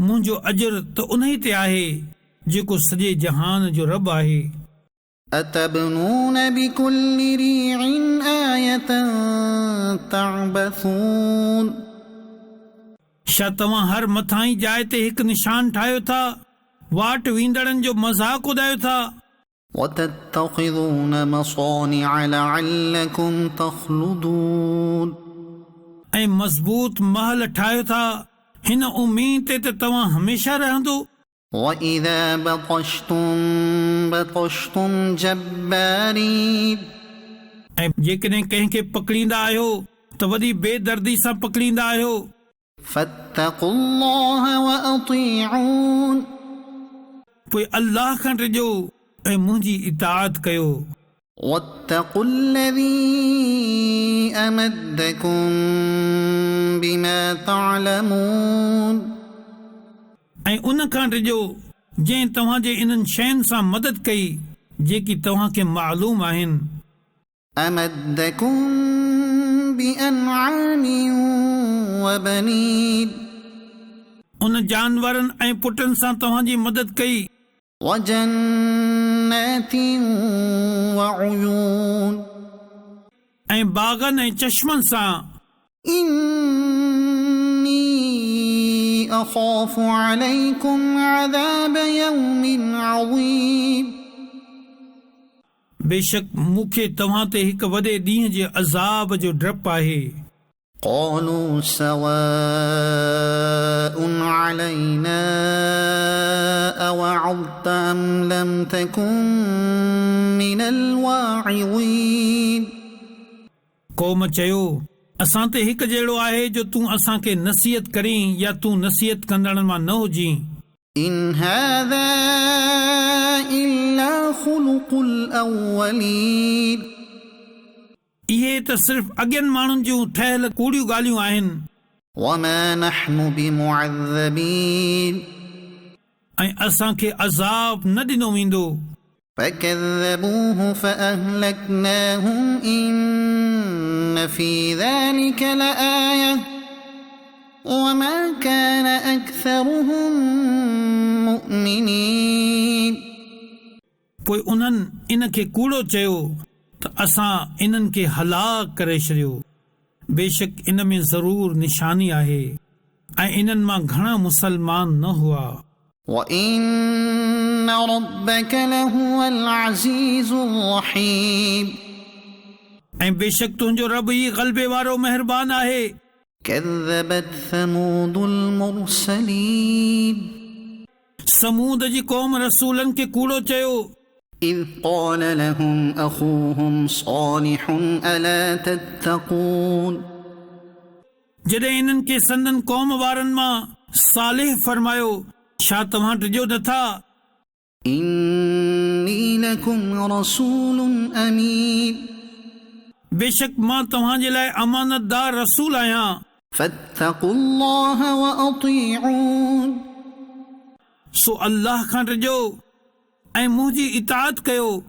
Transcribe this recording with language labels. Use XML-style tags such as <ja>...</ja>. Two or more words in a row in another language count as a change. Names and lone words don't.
<sd>मुंहिंजो अजर त उन ई ते आहे जेको सॼे जहान जो रब आहे।</sd> <ar>أتبنون بكل ريع آية تعبثون</ar> <sd>छा तव्हां हर मथां जाइ ते हिकु निशान ठाहियो था, वाट वींदड़नि जो मज़ाक उॾायो था।</sd> <ar>وتتخذون مصانع لعلكم تخلدون</ar> <sd>ऐं मज़बूत महल ठाहियो था हिन उम्मीद ते त तव्हां हमेशा रहंदो।</sd> <ar>وإذا بطشتم جبارين</ar> <sd>ऐं जेकॾहिं कंहिंखे पकड़ींदा आहियो त वॾी बेदर्दी सां पकड़ींदा आहियो।</sd> <ar>فاتقوا الله وأطيعون</ar> <sd>पोइ अल्लाह खां टिजो ऐं मुंहिंजी इताअत कयो।</sd> <ar>واتقوا الذي أمدكم بما تعلمون</ar> <sd>ऐं उन खां टिजो जंहिं तव्हांजे इन्हनि शयुनि सां मदद कई जेकी तव्हांखे मालूम आहिनि।</sd> <ar>أمدكم بأنعام وبنين</ar> <sd>उन जानवरनि ऐं पुटनि सां तव्हांजी मदद कई।</sd> <ar>وجنات وعيون</ar> <sd>ऐं बागनि ऐं चश्मनि सां।</sd> <ar>إني أخاف عليكم عذاب يوم عظيم</ar> <sd>बेशक मूंखे तव्हां ते हिकु वॾे ॾींहं जे अज़ाब जो डपु आहे।</sd> <ar>قالوا سواء علينا أوعظت أم لم تكن من الواعظين</ar> <sd>क़ौम चयो असां ते हिकु जहिड़ो आहे जो तूं असांखे नसीहत करीं या तूं नसीहत कंदड़नि मां न हुजीं।</sd> <ar>إن هذا إلا خلق الأولين</ar> <sd>इहे त सिर्फ़ अॻियनि माण्हुनि जूं ठहियल कूड़ियूं ॻाल्हियूं आहिनि।</sd> <ar>وما نحن بمعذبين</ar> <sd>ऐं असांखे अज़ाब न ॾिनो वेंदो।</sd> <ar>فكذبوه فأهلكناهم إن في ذلك لآية وما كان أكثرهم مؤمنين</ar> <sd>पोइ उन्हनि इन खे कूड़ो चयो त असां इन्हनि खे हलाक करे छॾियो। बेशक इन में ज़रूर निशानी आहे ऐं इन्हनि मां घणा मुसलमान न हुआ।</sd> <ar>وإن ربك لهو العزيز الرحيم</ar> <sd>ऐं बेशक तुंहिंजो रब ई ग़लबे वारो महिरबान आहे।</sd> <ar>كذبت ثمود المرسلين</ar> <sd>समूद जी क़ौम रसूलनि खे कूड़ो चयो</sd> <ar>إذ قال لهم أخوهم صالح ألا تتقون</ar> <sd>जॾहिं इन्हनि खे संदन क़ौम वारनि मां सालिह फरमायो छा तव्हां टिजो नथा।</sd> <ar>إني لكم رسول أمين</ar> <sd>बेशक मां तव्हांजे लाइ अमानतदार रसूल आहियां।</sd> <ar>فاتقوا الله وأطيعون</ar> <sd>सो अल्लाह खां टिजो ऐं मुंहिंजी इताअत कयो।</sd>